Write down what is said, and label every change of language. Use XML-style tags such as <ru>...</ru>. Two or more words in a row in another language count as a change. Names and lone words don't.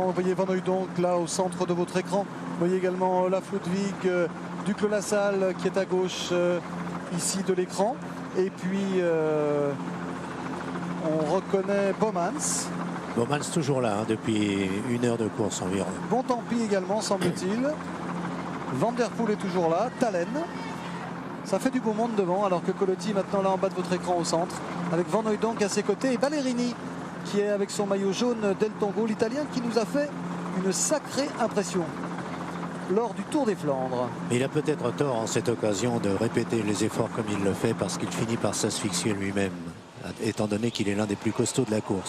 <fr>Vous voyez Van Hooijdonk là au centre de votre écran. Vous voyez également Olaf Ludwig, Duclos-Lassalle qui est à gauche ici de l'écran. Et puis on reconnaît Bomans. Bomans toujours là depuis 1 heure de course environ. Bontempi également semble-t-il. Van der Poel est toujours là. Talen. Ça fait du beau monde devant alors que Colletti est maintenant là en bas de votre écran au centre avec Van Hooijdonk à ses côtés et Ballerini qui est avec son maillot jaune d'El Tongo, l'Italien qui nous a fait une sacrée impression lors du Tour des Flandres. Mais il a peut-être tort en cette occasion de répéter les efforts comme il le fait parce qu'il finit par s'asphyxier lui-même étant donné qu'il est l'un des plus costauds de la course.</fr>